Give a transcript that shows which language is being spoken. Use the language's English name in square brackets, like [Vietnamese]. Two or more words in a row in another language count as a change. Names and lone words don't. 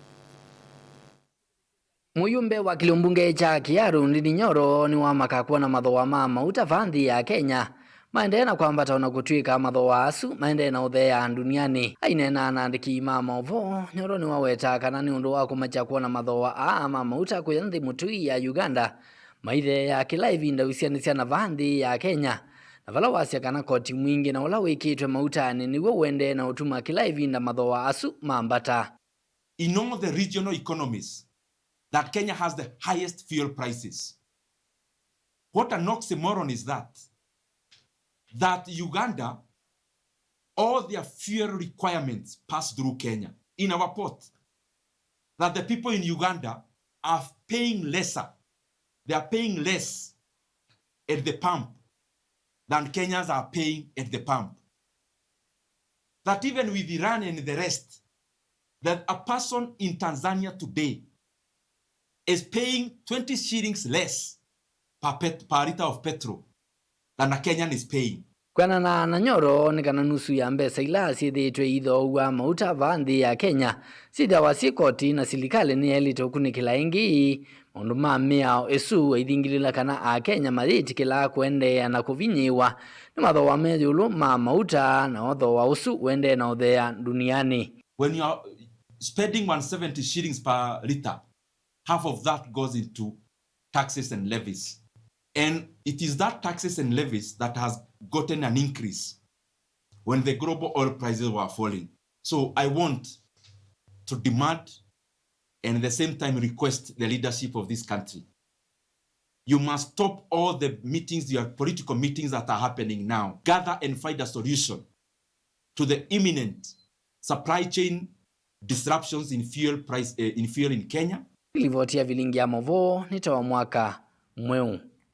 [Kamba] Muyumbe wa Kilumbunge cha Kiharu Ndindi Nyoro ni wa makakuwa na Mathooa ma Mauta vanthi ya Kenya maendeea na kwambata ona Kutwika Mathooa asu maendeea na uthea duniani ainena na Niki Mauvoo Nyoro ni waweta kana ni undu wa kumacha kuona Mathooa ma Mauta kuya Nthi Mutui ya Uganda Maitheea kila ivinda usianisya na vanthi ya Kenya na vala wasya kana koti mwingi na ula wikitwe mautani niwo wende na utuma kila ivinda Mathooa asu mambata. [English] In all the regional economies that Kenya has the highest fuel prices. What an oxymoron is that? That Uganda, all their fuel requirements pass through Kenya in our port. That the people in Uganda are paying lesser. They are paying less at the pump than Kenyans are paying at the pump. That even with Iran and the rest, that a person in Tanzania today is paying 20 shillings less per liter of petrol than a Kenyan is paying. [Kamba] Kana na Nyoro ni kana nusu ya mbesa ila siithitwe Ithoowa Mauta vanthi ya Kenya sithawa koti na silikali ni elite ukunikila ingi maundu ma miao isu ithingilila kana a Kenya mathiitikila kuendeea na kuvinyiwa ni Mathooa me Yiulu ma Mauta na Thoowa usu wende na uthea duniani. [English] When you are spending 170 shillings per liter, half of that goes into taxes and levies. And it is that taxes and levies that has gotten an increase when the global oil prices were falling. So I want to demand and at the same time request the leadership of this country. You must stop all the meetings, your political meetings that are happening now. Gather and find a solution to the imminent supply chain disruptions in fuel in Kenya. [Kamba] Ilivotia vilingi ya Mauvoo ni Thoowa mwaka mweu.